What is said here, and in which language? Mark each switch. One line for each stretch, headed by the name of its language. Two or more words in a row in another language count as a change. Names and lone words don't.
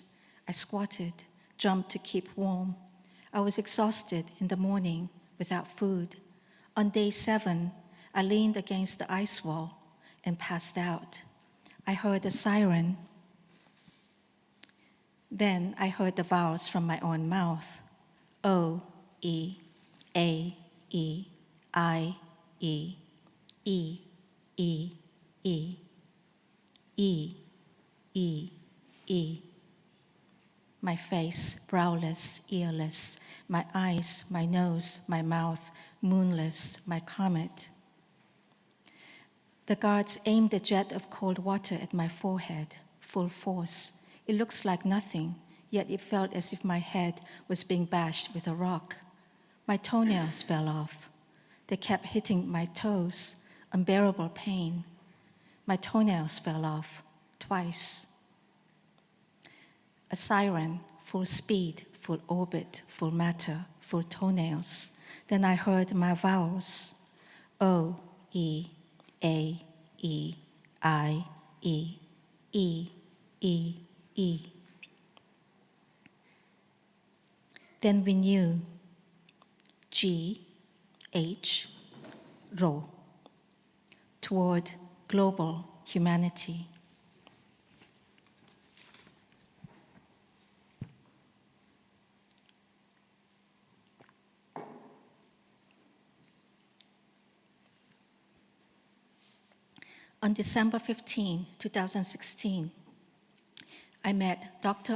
English: I squatted, jumped to keep warm. I was exhausted in the morning without food. On day 7, I leaned against the ice wall and passed out. I heard a siren. Then I heard the vowels from my own mouth. O, E, A, E, I, E, E, E, E, E, E, E. My face, browless, earless. My eyes, my nose, my mouth, moonless, my comet. The guards aimed a jet of cold water at my forehead, full force. It looks like nothing, yet it felt as if my head was being bashed with a rock. My toenails fell off. They kept hitting my toes, unbearable pain. My toenails fell off twice. A siren, full speed, full orbit, full matter, full toenails. Then I heard my vowels. O, E, A, E, I, E, E, E, E. Then we knew G, H, Ro, toward global humanity. On December 15, 2016, I met Dr.